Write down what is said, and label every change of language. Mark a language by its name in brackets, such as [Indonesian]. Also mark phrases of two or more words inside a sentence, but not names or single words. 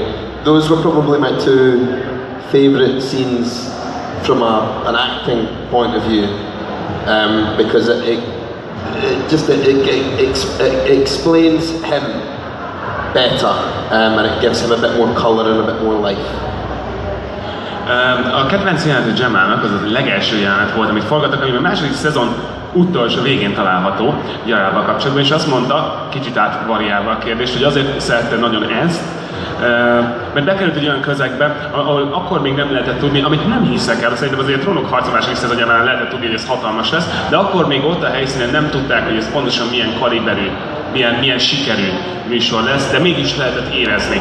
[English] Those were probably my 2 favourite scenes from an acting point of view, because it explains him better, and it gives him a bit more colour and a bit more life. [Hungarian] A kedvenc jelenet Gemmának az a legelső jelenet volt, amit forgattak, ami a második szezon utolsó végén található Yarával kapcsolatban, és azt mondta, kicsit átvariálva a kérdést, hogy azért szerette nagyon ezt, mert bekerült egy olyan közegbe, ahol akkor még nem lehetett tudni, amit nem hiszek el, szerintem azért a Trónok harca második szezonjában lehetett tudni, hogy ez hatalmas lesz, de akkor még ott a helyszínen nem tudták, hogy ez pontosan milyen kaliberű, milyen sikerű műsor lesz, de mégis lehetett érezni.